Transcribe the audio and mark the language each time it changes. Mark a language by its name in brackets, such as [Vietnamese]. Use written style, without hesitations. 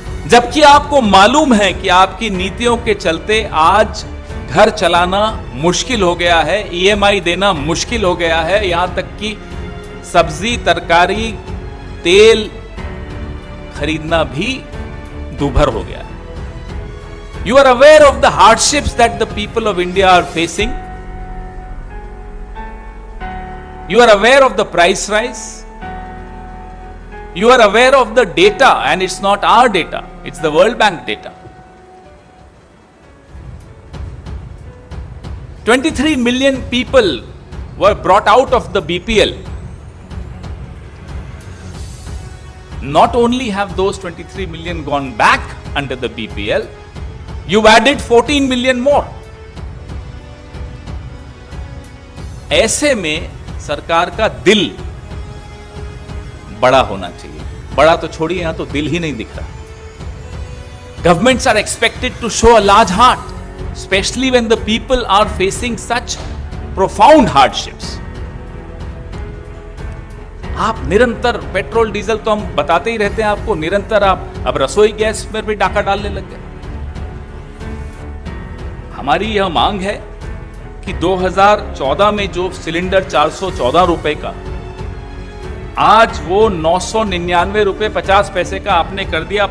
[Hindi] जबकि आपको मालूम है कि आपकी नीतियों के चलते आज घर चलाना मुश्किल हो गया है, ईएमआई देना मुश्किल हो गया है, यहां तक कि सब्जी, तरकारी, तेल खरीदना भी दूभर हो गया है। [English] You are aware of the hardships that the people of India are facing. You are aware of the price rise. You are aware of the data, and it's not our data, it's the World Bank data. 23 million people were brought out of the BPL not only have those 23 million gone back under the BPL, you've added 14 million more. [Hindi] ऐसे में सरकार का दिल बड़ा होना चाहिए. बड़ा तो छोड़िए, यहां तो दिल ही नहीं दिख रहा. [English] Governments are expected to show a large heart, especially when the people are facing such profound hardships. [Hindi] आप निरंतर पेट्रोल डीजल तो हम बताते ही रहते हैं आपको, निरंतर आप अब रसोई गैस पर भी डाका डालने लग गए. हमारी यह मांग है कि 2014 में जो सिलेंडर 414 रुपए का, आज वो 999 रुपए 50 पैसे का आपने कर दिया.